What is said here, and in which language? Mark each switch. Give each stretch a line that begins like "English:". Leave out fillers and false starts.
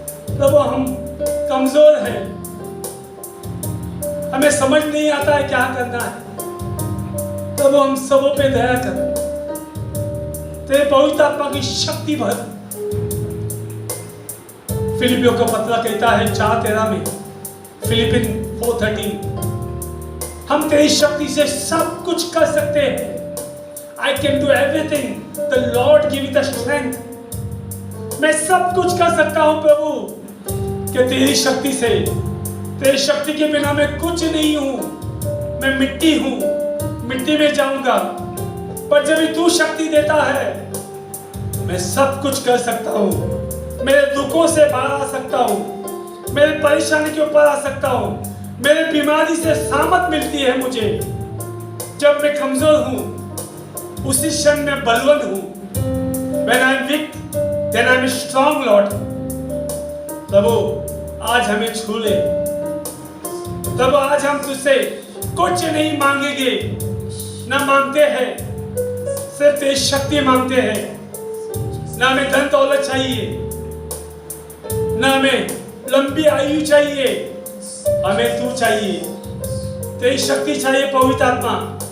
Hindi: तब हम कमजोर है, हमें समझ नहीं आता है क्या करना है, तब हम सबों पे दया कर। तेरे पवित्र आत्मा की शक्ति भर। फिलिपियों का पत्र कहता है 4:13 में, फिलिपिन 4:13, हम तेरी शक्ति से सब कुछ कर सकते हैं।
English: I can do everything, the Lord give me the strength।
Hindi: मैं सब कुछ कर सकता हूं प्रभु, कि तेरी शक्ति से, तेरी शक्ति के बिना मैं कुछ नहीं हूं। मैं मिट्टी हूं, मिट्टी में जाऊंगा, पर जब तू शक्ति देता है मैं सब कुछ कर सकता हूं। मेरे दुखों से बाहर आ सकता हूं, मेरे परेशानी के ऊपर आ सकता हूं, मेरे बीमारी से सामत मिलती है मुझे। जब मैं कमजोर हूं उसी क्षण में बलवान हूं।
English: When I'm weak, then I'm strong, Lord।
Hindi: प्रभु आज हमें छू ले। तब आज हम तुझसे कुछ नहीं मांगेंगे, ना मांगते हैं, सिर्फ तेरी शक्ति मांगते हैं। ना हमें धन दौलत चाहिए, ना हमें लंबी आयु चाहिए, हमें तू चाहिए, तेरी शक्ति चाहिए पवित्र आत्मा।